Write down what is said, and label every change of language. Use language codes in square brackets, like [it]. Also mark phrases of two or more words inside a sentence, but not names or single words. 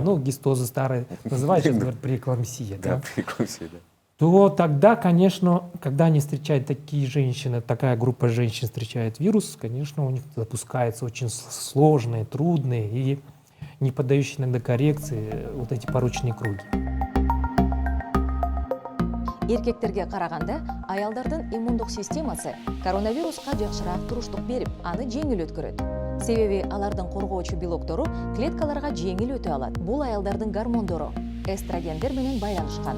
[ru] Да, ну, гистозы старые называют, сейчас говорят, преэклампсия. Да, преэклампсия, да. То тогда, конечно, когда они встречают такие женщины, такая группа женщин встречает вирус, конечно, у них запускаются очень сложные, трудные и не поддающие иногда коррекции вот эти порочные круги. [ky] Эркектерге караганда аялдардын иммундук системасы коронавируска жакшыраак туруштук берип, аны жеңил өткөрөт. Себеби алардын коргоочу белоктору клеткаларга жеңил өтө алат. Бул аялдардын гормондору эстрогендер менен байланышкан.